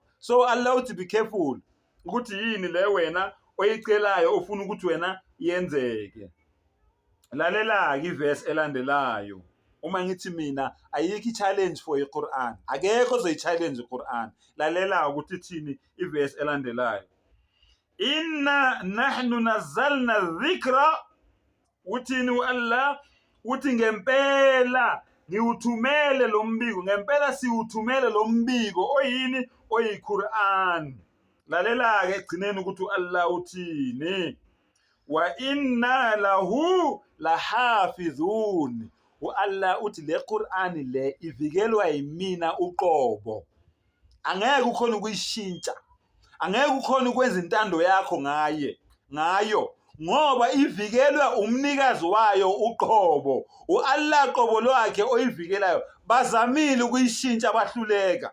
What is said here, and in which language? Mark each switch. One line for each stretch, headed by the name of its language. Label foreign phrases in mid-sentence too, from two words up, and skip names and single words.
Zulu: So Allah uthi
English: be careful
Zulu: ukuthi yini le wena oyicelayo ofuna ukuthi wena yenzeke. Lalela iverse elandelayo. Uma ngithi mina ayikho
English: challenge for
Zulu: iQuran, akekho ozoyichallenge iQuran. Lalela ukuthi ithini iverse elandelayo.
Arabic: إنا نحن نزلنا الذكر.
Zulu: Uthini uAllah? Uthi ngempela ngiuthumele lo mbiko, ngempela siuthumele lo mbiko oyini? OyiQuran. Lalela ke egcineni ukuthi uAllah uthini?
Arabic: وإنا له لحافظون.
Zulu: uAllah uthi le Qur'an le ivikelwa yimina uqobo. Angeke ukhona ukuyishintsha. Angeke ukhona ukwenza intando yakho ngayo. Ngoba ivikelwa umnikazi wayo uqobo. uAllah qobo lwakhe oyivikelayo. Bazamile ukuyishintsha bahluleka.